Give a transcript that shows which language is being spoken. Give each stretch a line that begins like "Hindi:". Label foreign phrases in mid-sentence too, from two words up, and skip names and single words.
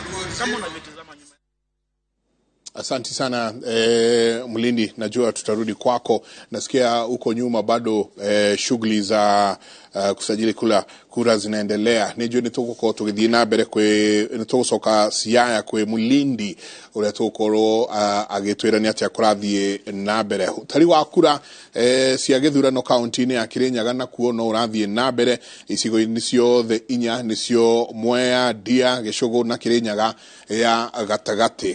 Swahili: Kama unavyotazama nyuma. Asante sana Mulindi, najua tutarudi kwako. Nasikia huko nyuma bado shughuli za kusajili kura zinaendelea.
Kikuyu: Nijue nituko tugithii na mbere nitugucoka Siaya kwe Mulindi uria tukorwo agitwira ni atia kurathie na mbere. Utari wa kura cia githurano kaunti-ini ya Kirinyaga nakuo no urathie na mbere. Icigo-ini ciothe 4 nicio Mwea, Ndia, Gicugu na Kirinyaga ya gatagati.